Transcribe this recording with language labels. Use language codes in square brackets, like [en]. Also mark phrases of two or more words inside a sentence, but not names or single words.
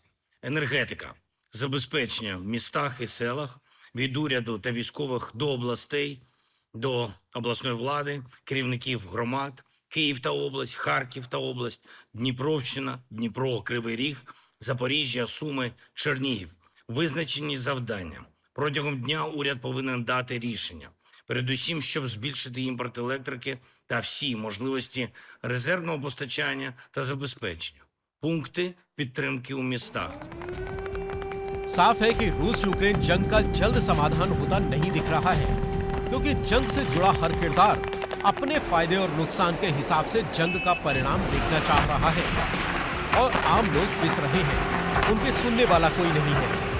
[uk] Енергетика, забезпечення в містах і селах від уряду та військових до областей, до обласної влади, керівників громад, Київ та область, Харків та область, Дніпровщина, Дніпро, Кривий Ріг, Запоріжжя, Суми, Чернігів. Визначені завдання. Протягом дня уряд повинен дати рішення. Передусім, щоб збільшити імпорт електрики та всі можливості резервного постачання та забезпечення. Пункти підтримки у містах. [hi] साफ है कि रूस यूक्रेन जंग का जल्द समाधान होता नहीं दिख रहा है, क्योंकि जंग से जुड़ा हर किरदार अपने फायदे और नुकसान के हिसाब से जंग का परिणाम देखना चाह रहा है और आम लोग पिस रहे हैं, उनके सुनने वाला कोई नहीं है।